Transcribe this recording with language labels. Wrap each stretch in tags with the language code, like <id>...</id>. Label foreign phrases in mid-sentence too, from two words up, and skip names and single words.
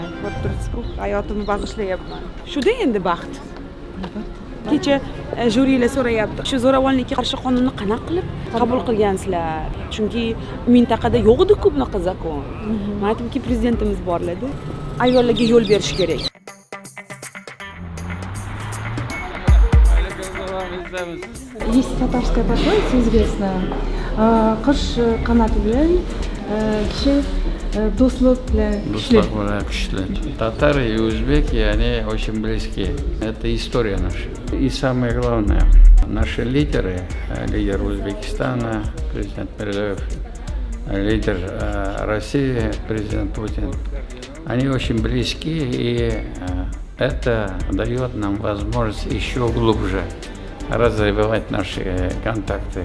<uz>Ko'rib turibsiz-ku, hayotimni bag'ishlayapman. Shuda endi baxt. Kecha jurilar so'rayapti, shu zo'ravonlikka qarshi qonunni qanaqa qilib qabul qilgansizlar? Chunki mintaqada yo'q edi ko'p bunaqa zakon. Men aytdimki, prezidentimiz borladi. Ayollarga yo'l berish kerak.</uz> <ru>Есть татарская пословица известная.</ru> <uz>Qish qanoti bilan, kishi do'stlik bilan kuchli.</uz> <ru>Татары и узбеки, они очень близки. Это история наша. И самое главное, наши лидеры, лидер Узбекистана, президент Мирзиёев, лидер России, президент Путин, они очень близки, и это дает нам возможность еще глубже развивать наши контакты.</ru>